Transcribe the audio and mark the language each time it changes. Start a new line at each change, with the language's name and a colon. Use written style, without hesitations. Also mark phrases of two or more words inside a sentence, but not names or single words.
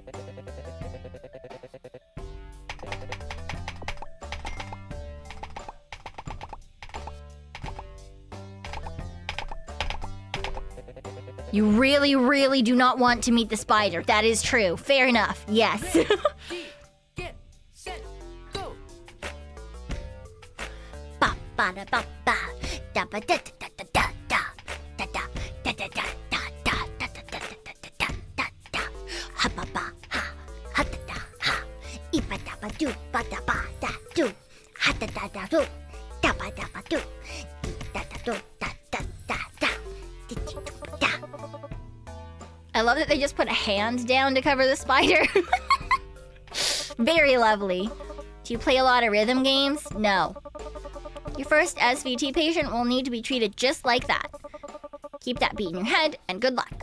English: You really, really do not want to meet the spider. That is true. Fair enough. Yes. Get set, go. Ba ba da ba ba da ba da da da da da da da da da da da da da da da da da da ha ba ba ha ha da da ha I ba da ba do ba da ba da do ha da da da do da ba do da da do da da da da. I love that they just put a hand down to cover the spider. Very lovely. Do you play a lot of rhythm games? No. Your first SVT patient will need to be treated just like that. Keep that beat in your head, and good luck.